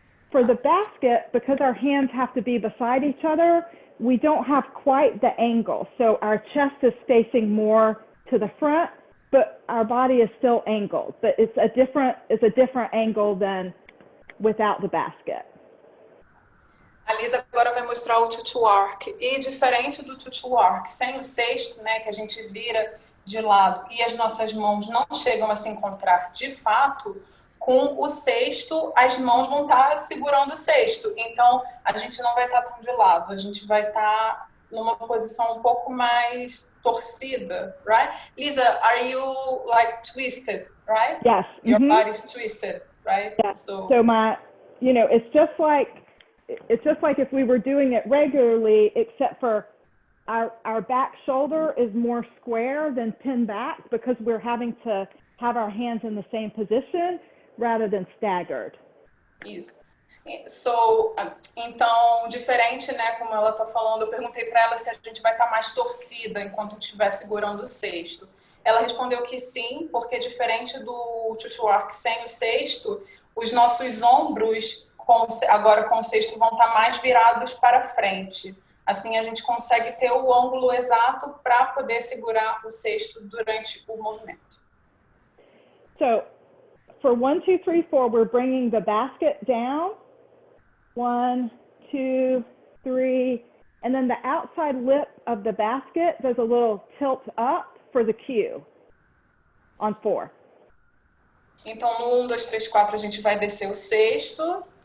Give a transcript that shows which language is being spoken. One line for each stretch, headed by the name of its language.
English: For the basket, because our hands have to be beside each other, we don't have quite the angle. So our chest is facing more to the front, but our body is still angled. But it's a different angle than without the basket.
Portuguese: A Lisa agora vai mostrar o 2-2 arc. E diferente do 2-2 arc, sem o cesto, né, que a gente vira de lado e as nossas mãos não chegam a se encontrar de fato, com o cesto, as mãos vão estar segurando o cesto. Então, a gente não vai estar tão de lado, a gente vai estar numa posição um pouco mais torcida, right?
English: Lisa, are you like twisted, right? Yes. Your body's twisted, right? Yes. So my, it's just like if we were doing it regularly, except for our back shoulder is more square than pinned back because we're having to have our hands in the same position rather than staggered.
Portuguese: Isso. So, então, diferente, né, como ela está falando, eu perguntei para ela se a gente vai estar mais torcida enquanto estiver segurando o cesto. Ela respondeu que sim, porque diferente do tutu-work sem o cesto, os nossos ombros, agora com o cesto, vão estar mais virados para frente. Assim, a gente consegue ter o ângulo exato para poder segurar o cesto durante o movimento.
English: So, for 1, 2, 3, 4, we're bringing the basket down. 1, 2, 3, and then the outside lip of the basket does a little tilt up for the cue on 4.
Portuguese: Então, no 1, 2, 3, 4, a gente vai descer o cesto.